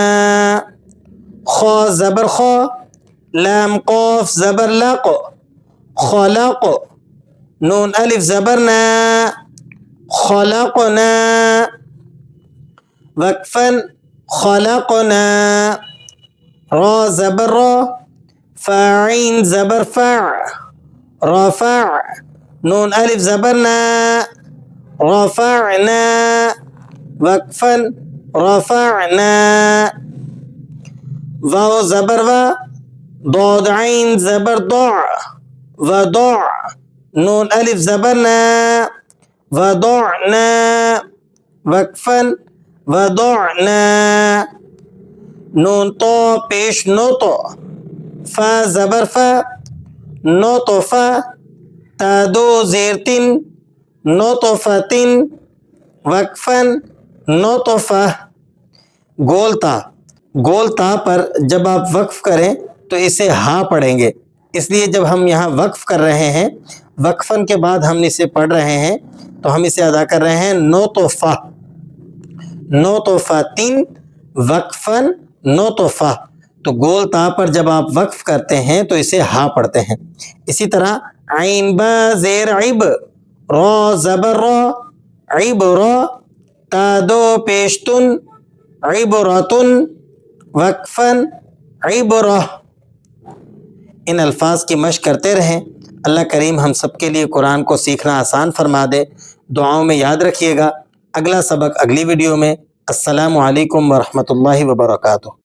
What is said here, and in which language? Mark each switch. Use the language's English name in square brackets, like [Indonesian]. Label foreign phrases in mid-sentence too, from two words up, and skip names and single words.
[Urdu] خا زبر خا، لام قاف زبر لق، خلق. نون الف زبر نا، خلقنا، وقفاً خلقنا. را زبر را، فاعین زبر فع، رفع. نون الف زبر نا، رفعنا، وقفاً رفعنا. واو زبر و، ضاد عین زبر ضع، وضع. نون الف زبر نا، وضعنا، وقفاً وضعنا. نون تو پیش نوتو، فا زبر فا، نطفہ. تا دو زیر تن، نطفتن، وقفاً نطفہ. گول تا پر جب آپ وقف کریں تو اسے ہا پڑھیں گے، اس لیے جب ہم یہاں وقف کر رہے ہیں، وقفاً کے بعد ہم اسے پڑھ رہے ہیں تو ہم اسے ادا کر رہے ہیں نطفہ، نطفتن، وقفاً نطفہ. تو گول تا پر جب آپ وقف کرتے ہیں تو اسے ہا پڑھتے ہیں. اسی طرح عین با زیر عب، را زبر را، عبرا. تا دو پیشتن، عبرتن، وقفاً عبرہ. ان الفاظ کی مشق کرتے رہیں. اللہ کریم ہم سب کے لیے قرآن کو سیکھنا آسان فرما دے. دعاؤں میں یاد رکھیے گا. اگلا سبق اگلی ویڈیو میں. [Arabic] السلام علیکم ورحمۃ اللہ وبرکاتہ.